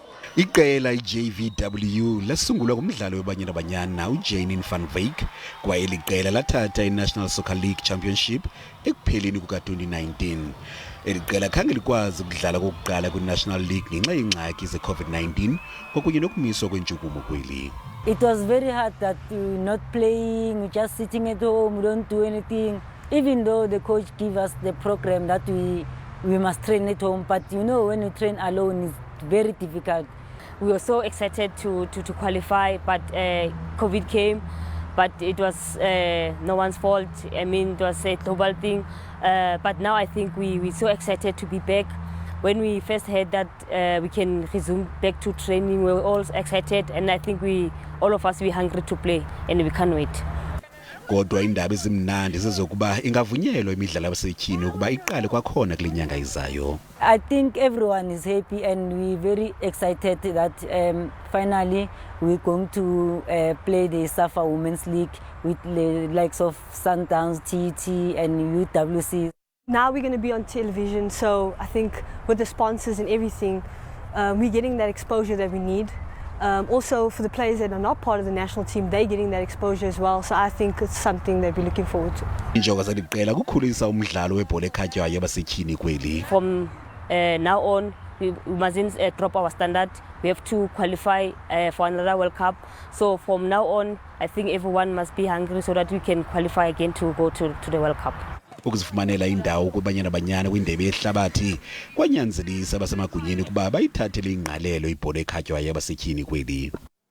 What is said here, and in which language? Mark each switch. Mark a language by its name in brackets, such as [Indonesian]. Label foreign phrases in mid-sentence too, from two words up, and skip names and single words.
[Xhosa] Iqela iJVW lasungulwa kumdlalo webanyana banyana uJanine van Wyk kwaye liqela lathatha iNational Soccer League Championship ekupheleni kuka-2019. Eliqela khange likwazi ukudlala kokuqala kwiNational League ngenxa yengxaki ze-COVID-19 kwakunye nokumiswa kwentshukumo kweli. [English] It was very hard that we're not playing, we're just sitting at home, we don't do anything. Even though the coach gave us the program that we must train at home, but you know when you train alone it's very difficult. We were so excited to qualify, but COVID came, but it was no one's fault. I mean, it was a global thing. But now I think we're so excited to be back. When we first heard that we can resume back to training, we were all excited, and I think all of us, we're hungry to play, and we can't wait. [Xhosa] Kodwa indaba ezimnandi zezokuba ingavunyelwa imidlalo yabasetyhini ukuba iqale kwakhona kule nyanga izayo. [English] I think everyone is happy and we're very excited that finally we're going to play the SAFA Women's League with the likes of Sundowns, TET and UWC. Now we're going to be on television, so I think with the sponsors and everything, we're getting that exposure that we need. Also for the players that are not part of the national team, they're getting that exposure as well, so I think it's something that we're looking forward to. [Xhosa] Injongo zaliqela kukhulisa umdlalo webhola ekhatywayo yabasetyhini kweli. [English] From now on, we mustn't drop our standard. We have to qualify for another World Cup. So from now on, I think everyone must be hungry so that we can qualify again to go to the World Cup. [Xhosa] Ukuzifumanela indawo kubanyana banyana kwindebe yehlabathi kwanyanzelisa abasemagunyeni kuba bayithathele ingqalelo ibhola ekhatywayo yabasetyhini kweli.